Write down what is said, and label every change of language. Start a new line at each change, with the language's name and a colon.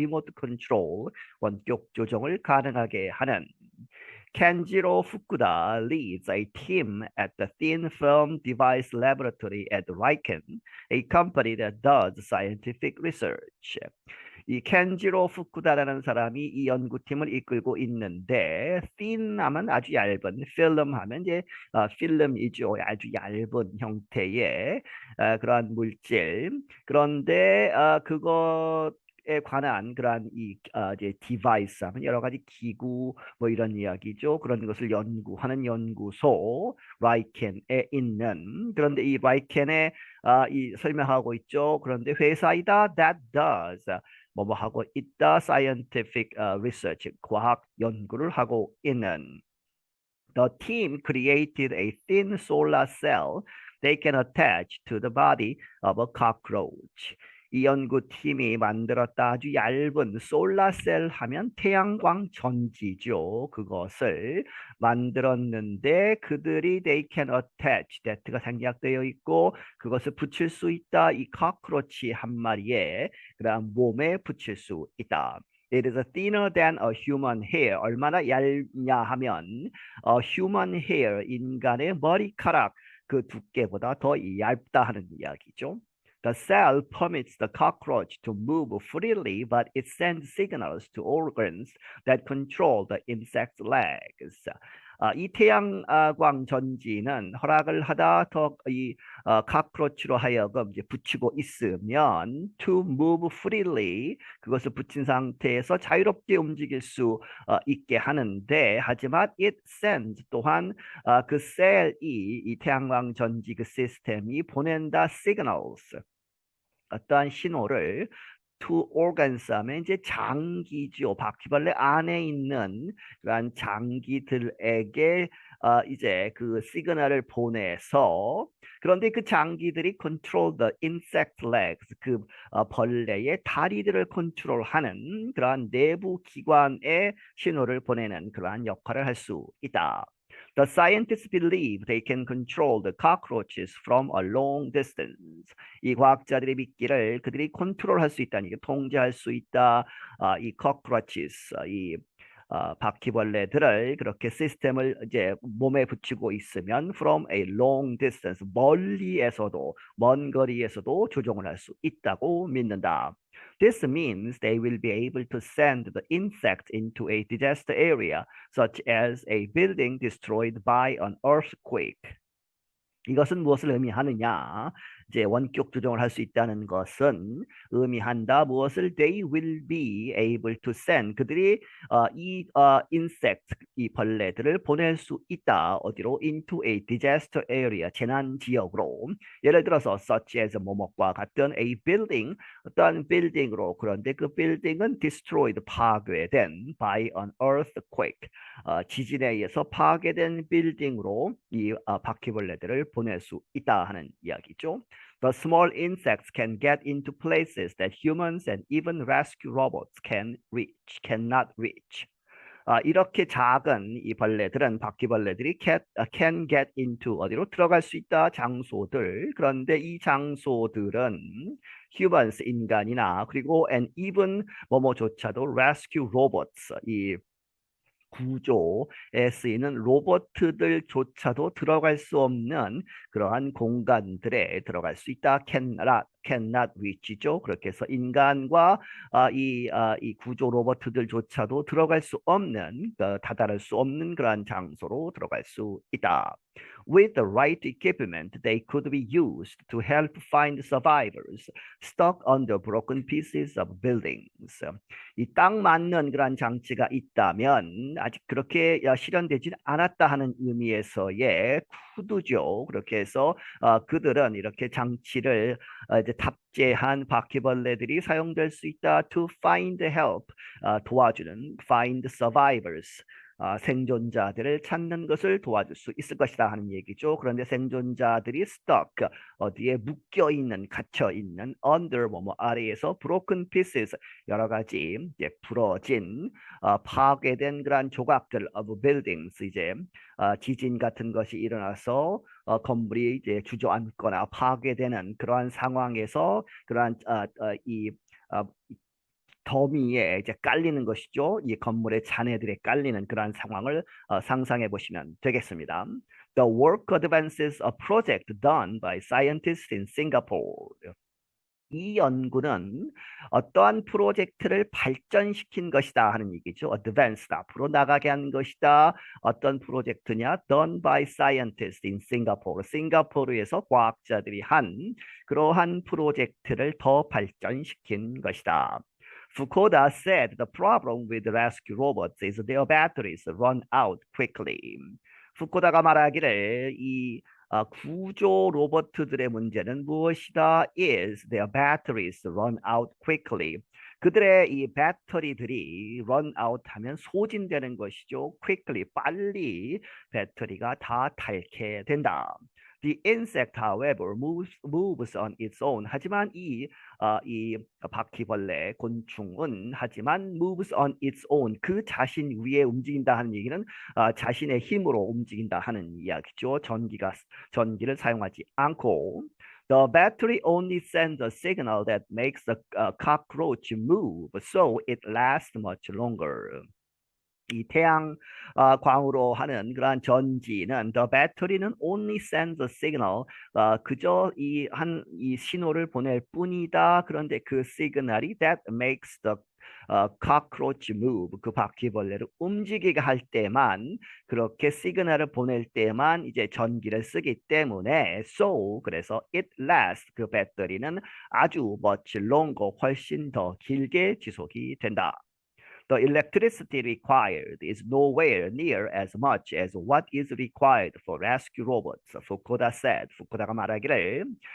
Korean: 리모트 컨트롤, 원격 조정을 가능하게 하는.
English: Kenjiro Fukuda leads a team at the Thin Film Device Laboratory at Riken, a company that does scientific research.
Korean: 이 켄지로 후쿠다라는 사람이 이 연구팀을 이끌고 있는데, thin 하면 아주 얇은, film 하면 이제 필름이죠. 아주 얇은 형태의 그러한 물질. 그런데 그것에 관한 그러한 이제 디바이스 하면 여러 가지 기구 뭐 이런 이야기죠. 그런 것을 연구하는 연구소 라이켄에 있는. 그런데 이 라이켄에 이 설명하고 있죠. 그런데 회사이다
English: that does
Korean: 뭐뭐 하고 있다.
English: scientific research,
Korean: 과학 연구를 하고 있는.
English: The team created a thin solar cell they can attach to the body of a cockroach.
Korean: 이 연구팀이 만들었다. 아주 얇은 솔라셀 하면 태양광 전지죠. 그것을 만들었는데 그들이
English: they can attach,
Korean: that가 생략되어 있고 그것을 붙일 수 있다. 이 cockroach 한 마리에 그다음 몸에 붙일 수 있다.
English: It is thinner than a human hair.
Korean: 얼마나 얇냐 하면
English: human hair,
Korean: 인간의 머리카락 그 두께보다 더 얇다 하는 이야기죠.
English: The cell permits the cockroach to move freely, but it sends signals to organs that control the insect's legs.
Korean: 이 태양광 전지는 허락을 하다 더이 cockroach로 하여금 이제 붙이고 있으면
English: to move freely,
Korean: 그것을 붙인 상태에서 자유롭게 움직일 수 있게 하는데, 하지만
English: it sends,
Korean: 또한 그 셀이 이 태양광 전지 그 시스템이 보낸다 signals, 어떠한 신호를
English: two organs
Korean: 하면 이제 장기죠. 바퀴벌레 안에 있는 그러한 장기들에게 이제 그 시그널을 보내서 그런데 그 장기들이
English: control the insect legs
Korean: 그 벌레의 다리들을 컨트롤하는 그러한 내부 기관에 신호를 보내는 그러한 역할을 할 수 있다.
English: The scientists believe they can control the cockroaches from a long distance.
Korean: 이 과학자들이 믿기를 그들이 컨트롤할 수 있다니, 통제할 수 있다. 이 cockroaches, 이 바퀴벌레들을 그렇게 시스템을 이제 몸에 붙이고 있으면
English: from a long distance,
Korean: 멀리에서도 먼 거리에서도 조종을 할 수 있다고 믿는다.
English: This means they will be able to send the insect into a disaster area, such as a building destroyed by an earthquake.
Korean: 이것은 무엇을 의미하느냐? 이제 원격 조정을 할 수 있다는 것은 의미한다. 무엇을
English: they will be able to send
Korean: 그들이 이 insect 이 벌레들을 보낼 수 있다. 어디로?
English: into a disaster area
Korean: 재난 지역으로. 예를 들어서
English: such as
Korean: 뭐뭐과 같은
English: a building
Korean: 어떠한 빌딩으로 그런데 그 빌딩은 destroyed 파괴된
English: by an earthquake
Korean: 지진에 의해서 파괴된 빌딩으로 이 바퀴벌레들을 보낼 수 있다 하는 이야기죠.
English: The small insects can get into places that humans and even rescue robots cannot reach.
Korean: 이렇게 작은 이 벌레들은 바퀴벌레들이
English: can get into
Korean: 어디로 들어갈 수 있다 장소들. 그런데 이 장소들은 humans 인간이나 그리고
English: and even
Korean: 뭐뭐조차도
English: rescue robots
Korean: 이 구조에 쓰이는 로봇들조차도 들어갈 수 없는 그러한 공간들에 들어갈 수 있다.
English: cannot reach죠.
Korean: 그렇게 해서 인간과 이 구조 로봇들조차도 들어갈 수 없는 다다를 수 없는 그러한 장소로 들어갈 수 있다.
English: With the right equipment, they could be used to help find survivors stuck under broken pieces of buildings.
Korean: 이 딱 맞는 그런 장치가 있다면 아직 그렇게 실현되지 않았다 하는 의미에서의 쿠드죠. 그렇게 해서 그들은 이렇게 장치를 이제 탑재한 바퀴벌레들이 사용될 수 있다.
English: To find help
Korean: 도와주는
English: find survivors
Korean: 생존자들을 찾는 것을 도와줄 수 있을 것이다 하는 얘기죠. 그런데 생존자들이 stuck 어디에 묶여 있는 갇혀 있는 under 뭐뭐 아래에서
English: broken pieces
Korean: 여러 가지 이제 부러진 파괴된 그러한 조각들
English: of buildings
Korean: 이제 지진 같은 것이 일어나서 건물이 이제 주저앉거나 파괴되는 그러한 상황에서 그러한 이 더미에 이제 깔리는 것이죠. 이 건물의 잔해들에 깔리는 그러한 상황을 상상해 보시면 되겠습니다.
English: The work advances a project done by scientists in Singapore.
Korean: 이 연구는 어떠한 프로젝트를 발전시킨 것이다 하는 얘기죠. advanced, 앞으로 나가게 한 것이다. 어떤 프로젝트냐?
English: done by scientists in Singapore.
Korean: 싱가포르에서 과학자들이 한 그러한 프로젝트를 더 발전시킨 것이다.
English: Fukuda said the problem with rescue robots is their batteries run out quickly.
Korean: 후쿠다가 말하기를 이 구조 로봇들의 문제는 무엇이다?
English: is their batteries run out quickly.
Korean: 그들의 이 배터리들이
English: run out
Korean: 하면 소진되는 것이죠. quickly, 빨리 배터리가 다 닳게 된다.
English: The insect, however, moves on its own.
Korean: 하지만 이 바퀴벌레 곤충은 하지만
English: moves on its own
Korean: 그 자신 위에 움직인다 하는 얘기는 자신의 힘으로 움직인다 하는 이야기죠. 전기를 사용하지 않고
English: The battery only sends a signal that makes the cockroach move, so it lasts much longer.
Korean: 이 태양광으로 하는 그러한 전지는
English: the battery
Korean: 는
English: only sends a signal
Korean: 그저 이 신호를 보낼 뿐이다. 그런데 그 시그널이
English: that makes the cockroach move
Korean: 그 바퀴벌레를 움직이게 할 때만 그렇게 시그널을 보낼 때만 이제 전기를 쓰기 때문에 so 그래서
English: it lasts
Korean: 그 배터리는 아주
English: much longer
Korean: 훨씬 더 길게 지속이 된다.
English: The electricity required is nowhere near as much as what is required for rescue robots. 후쿠다 said.
Korean: 후쿠다가 말하기를